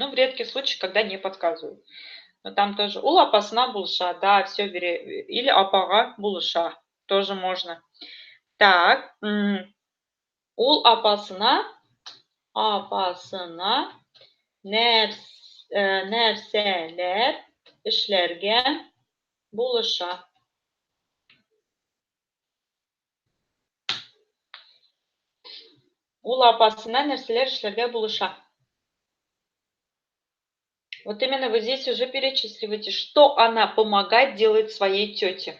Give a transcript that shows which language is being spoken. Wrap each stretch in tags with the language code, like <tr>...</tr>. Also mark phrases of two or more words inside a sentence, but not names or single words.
<ru>Ну, в редких случаях, когда не подсказывают. Но там тоже</ru> <tt>ул апасына булыша,</tt> <ru>да, все, или</ru> <tt>апаға булыша,</tt> <ru>тоже можно. Так,</ru> <tt>ул апасына нәрселер эшләргә булыша. Ул апасына нәрселер эшләргә булыша.</tt> <ru>Вот именно вы здесь уже перечисливаете, что она помогает делать своей тете.</ru>